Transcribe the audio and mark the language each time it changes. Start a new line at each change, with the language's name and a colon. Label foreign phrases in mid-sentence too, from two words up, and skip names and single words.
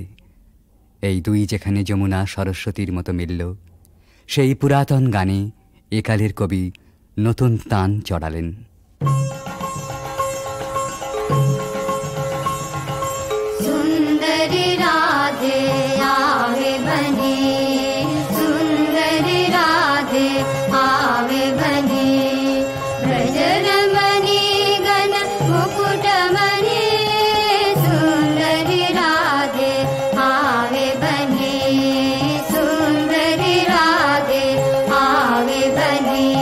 Bangla: এই দুই যেখানে যমুনা সরস্বতীর মতো মিলল, সেই পুরাতন গানে একালের কবি নতুন তান চড়ালেন।
Hindi: सुंदर राधे आवे बने, सुंदर राधे आवे बने, ब्रजरमणि गण मुकुटमणि, सुंदर राधे आवे बने, सुंदर राधे आवे बने।